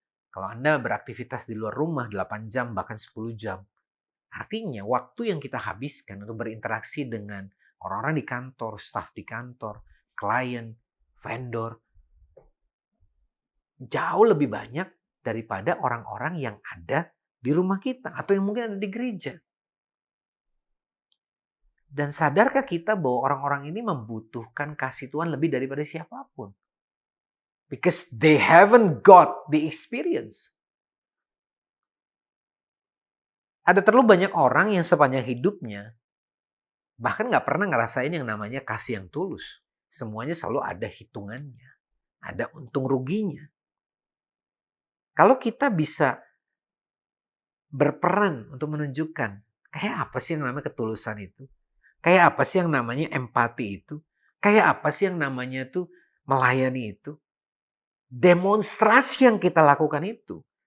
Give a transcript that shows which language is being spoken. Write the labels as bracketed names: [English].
[Indonesian] Kalau Anda beraktivitas di luar rumah 8 jam bahkan 10 jam, artinya waktu yang kita habiskan untuk berinteraksi dengan orang-orang di kantor, staf di kantor, klien, vendor, jauh lebih banyak daripada orang-orang yang ada di rumah kita atau yang mungkin ada di gereja. Dan sadarkah kita bahwa orang-orang ini membutuhkan kasih Tuhan lebih daripada siapapun? [English] Because they haven't got the experience. [Indonesian] Ada terlalu banyak orang yang sepanjang hidupnya bahkan gak pernah ngerasain yang namanya kasih yang tulus. Semuanya selalu ada hitungannya, ada untung ruginya. Kalau kita bisa berperan untuk menunjukkan kayak apa sih yang namanya ketulusan itu, kayak apa sih yang namanya empati itu, kayak apa sih yang namanya tuh melayani itu, demonstrasi yang kita lakukan itu